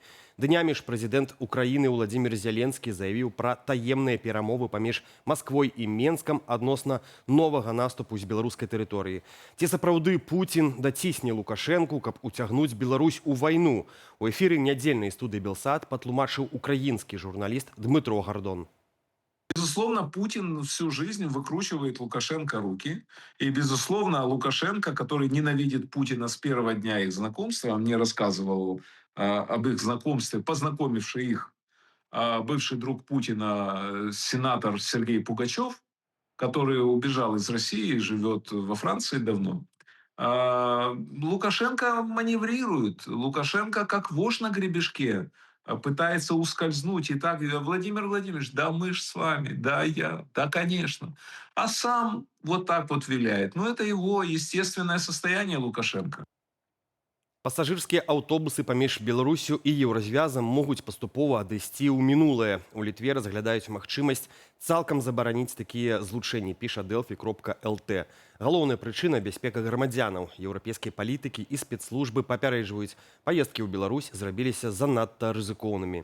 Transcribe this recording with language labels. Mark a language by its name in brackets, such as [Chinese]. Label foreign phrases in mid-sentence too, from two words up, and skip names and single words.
[Belarusian] Днямі ж прэзідэнт Украіны Уладзімір Зеленскі заявіў пра таемныя перамовы паміж Масквой і Менскам адносна новага наступу з беларускай тэрыторыі. Ці сапраўды Пуцін дацісне Лукашэнку, каб уцягнуць Беларусь у вайну? У эфіры нядзельнай студыі «Белсат» патлумачыў украінскі журналіст Дмытро Гордон. [Russian] Безусловно, Путин всю жизнь выкручивает Лукашенко руки. И, безусловно, Лукашенко, который ненавидит Путина с первого дня их знакомства, он мне рассказывал об их знакомстве, познакомивший их бывший друг Путина, сенатор Сергей Пугачев, который убежал из России и живет во Франции давно. Лукашенко маневрирует. Лукашенко, как вошь на гребешке, пытается ускользнуть. И так, Владимир Владимирович, да мы ж с вами, да я, да конечно. А сам вот так вот виляет. Ну это его естественное состояние Лукашенко. [Belarusian] Пасажырскія аўтобусы паміж Беларусю і еўразвязам могуць паступова адысці ў мінулае. У Літве разглядаюць магчымасць цалкам забараніць такія злучэнні, піша Delphi.lt. Галоўная прычына – бяспека грамадзянаў. Еўрапейскія палітыкі і спецслужбы папярэджваюць, паездкі ў Беларусь зрабіліся занадта рызыкоўнымі.